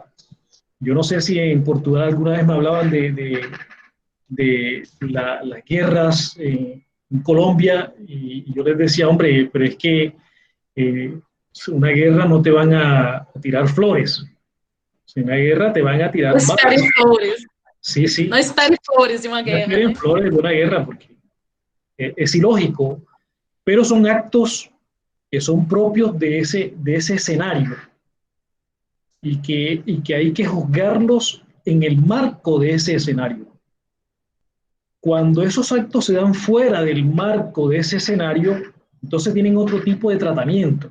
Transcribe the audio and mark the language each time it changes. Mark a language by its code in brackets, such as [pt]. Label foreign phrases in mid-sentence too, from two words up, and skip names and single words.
[es] Yo no sé si en Portugal alguna vez me hablaban de las guerras en Colombia, y yo les decía, hombre, pero es que Una guerra no te van a tirar flores. En una guerra te van a tirar [pt] Não esperem flores. [es] Sí, sí. [pt] Não espere flores de uma [es] No [pt] guerra. [es] esperen flores de una guerra porque es ilógico, pero son actos que son propios de ese escenario y que hay que juzgarlos en el marco de ese escenario. Cuando esos actos se dan fuera del marco de ese escenario, entonces tienen otro tipo de tratamiento.